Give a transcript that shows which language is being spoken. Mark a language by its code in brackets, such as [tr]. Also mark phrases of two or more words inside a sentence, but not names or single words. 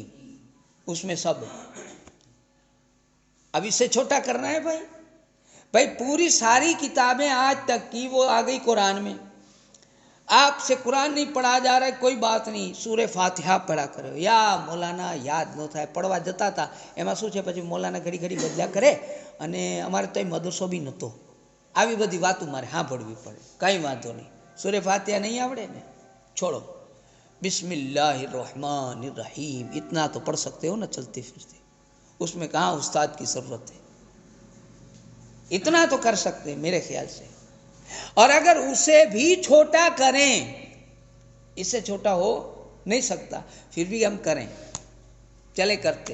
[ur] اس میں سب ہے. اب اس سے چھوٹا کرنا ہے بھائی پوری ساری کتابیں آج تک کی وہ آ گئی قرآن میں. آپ سے قرآن نہیں پڑھا جا رہا ہے، کوئی بات نہیں، سورہ فاتحہ پڑھا کرو. یا مولانا [gu] યાદ ન થાય પડવા જતા હતા એમાં શું છે પછી મોલાના ઘડી ઘડી બદલ્યા કરે અને અમારે તો મદરસો બી નહોતો. આવી બધી વાતો મારે સાંભળવી પડે. કંઈ વાંધો નહીં, સૂરે ફાતિહા નહીં આવડે ને છોડો. [ur] بسم اللہ الرحمن الرحیم اتنا تو پڑھ سکتے ہو نا چلتے پھرتے. اس میں کہاں استاد کی ضرورت ہے؟ اتنا تو کر سکتے ہیں میرے خیال سے. اور اگر اسے بھی چھوٹا کریں، اس سے چھوٹا ہو نہیں سکتا، پھر بھی ہم کریں، چلے کرتے.